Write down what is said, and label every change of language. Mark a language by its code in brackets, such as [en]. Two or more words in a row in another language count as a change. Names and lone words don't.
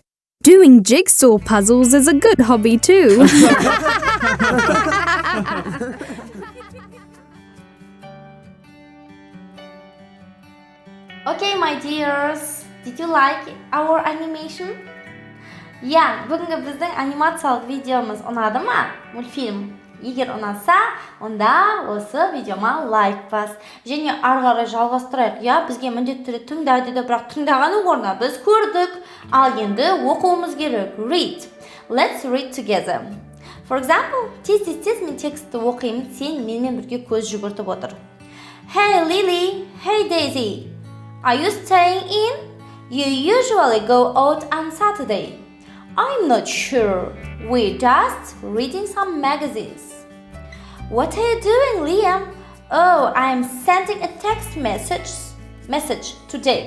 [en] Doing jigsaw puzzles is a good hobby too. Okay, my dears, did you like our animation? Yeah, [kk] бүгінгі біздің анимациялық видеомыз ұнады ма? Мультфильм. Егер ұнаса, онда осы видеома лайк бас. Және ары қарай жалғастырайық. Я, бізге міндетті түрде тыңдайды да, бірақ тыңдағанның орнына біз көрдік. Ал енді оқуымыз керек. [en] Read. Let's read together. For example, [kk] тез мен текстті оқимын, сен менімен бірге көз жүгіртіп отыр. [en] Hey Lily, hey Daisy. Are you staying in? You usually go out on Saturday. I'm not sure. We're just reading some magazines. What are you doing, Liam? Oh, I'm sending a text message to Jake.